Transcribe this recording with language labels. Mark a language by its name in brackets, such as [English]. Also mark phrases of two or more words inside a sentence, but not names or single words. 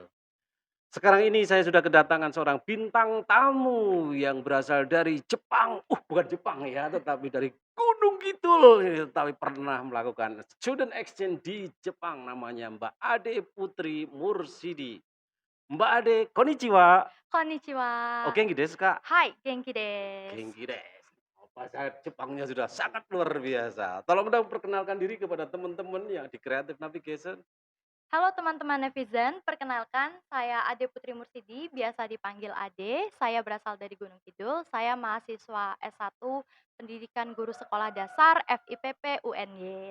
[Indonesian] Sekarang ini saya sudah kedatangan seorang bintang tamu yang berasal dari Jepang. Bukan Jepang ya, tetapi dari Gunung Kidul, tapi pernah melakukan [English] student exchange [Indonesian] di Jepang, namanya Mbak Ade Putri Mursidi. Mbak Ade, [Japanese] konnichiwa. Konnichiwa. Oh, 元気ですか? はい、元気です. 元気です. [Indonesian] Oh, bahasa Jepangnya sudah sangat luar biasa. Tolong dong perkenalkan diri kepada teman-teman yang di Creative Navigation. Halo teman-teman netizen, perkenalkan saya Ade Putri Mursidi, biasa dipanggil Ade. Saya berasal dari Gunung Kidul. Saya mahasiswa S1 Pendidikan Guru Sekolah Dasar FIPP UNY.